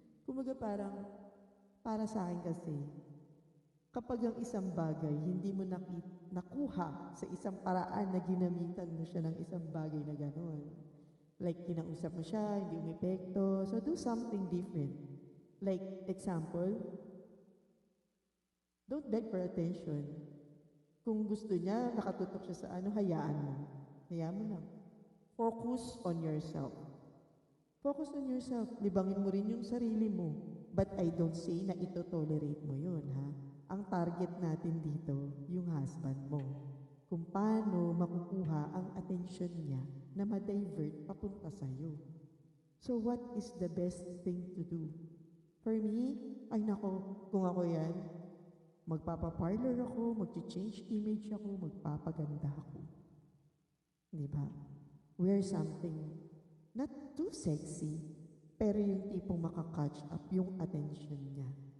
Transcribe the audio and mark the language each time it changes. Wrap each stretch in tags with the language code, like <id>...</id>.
<tl>Kumaga parang, para sa akin kasi, kapag ang isang bagay hindi mo nakuha sa isang paraan na ginamitan mo siya ng isang bagay na gano'n, like kinausap mo siya, hindi umepekto,</tl> <en>so do something different. Like, example, don't beg for attention.</en> <tl>Kung gusto niya, nakatutok siya sa hayaan mo. Hayaan mo lang.</tl> <en>Focus on yourself. Focus on yourself.</en> <tl>Libangin mo rin yung sarili mo.</tl> <en>But I don't say</en> <tl>na ito tolerate mo yun, ha? Ang target natin dito, yung husband mo. Kung paano makukuha ang attention niya na ma-divert papunta sa'yo.</tl> <en>So what is the best thing to do?</en> <tl>For me, ay nako, kung ako yan, magpapaparlor ako, mag-change image ako, magpapaganda ako. Diba?</tl> <en>Wear something not too sexy,</en> <tl>pero yung tipong makakatch up yung attention niya.</tl>